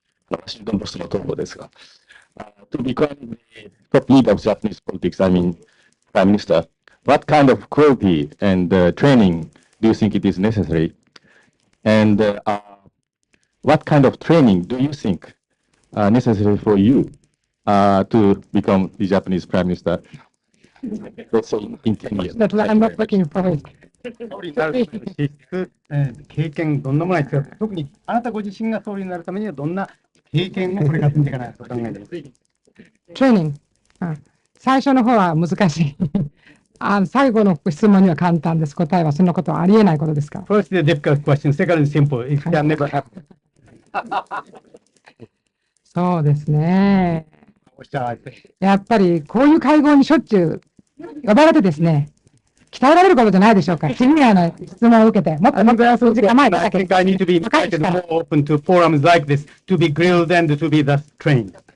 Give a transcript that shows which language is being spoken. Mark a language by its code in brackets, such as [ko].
[ja] ワシントンポストの投稿ですが、 [en] To become the top leader of Japanese politics, I mean, Prime Minister, what kind of quality and training do you think it is necessary? And what kind of training do you think necessary for you to become the Japanese Prime Minister? Let's say in 10 years. That's what I'm not looking for it. [ja] 総理になる資質、経験、どんなものが必要か、特にあなたご自身が総理になるためにはどんな経験をこれから積んでいかないと考えています。 Training. 最初の方は難しい。最後の質問には簡単です。答えはそんなことはありえないことですから。 [en] First, the difficult question. Second, is simple. It can never happen. [ja] そうですね。やっぱりこういう会合にしょっちゅう呼ばれてですね、鍛えられることじゃないでしょうか。シニアの質問を受けて、もっともっと数時間前に [en] I think I need to be invited more open to forums like this, to be grilled and to be thus trained.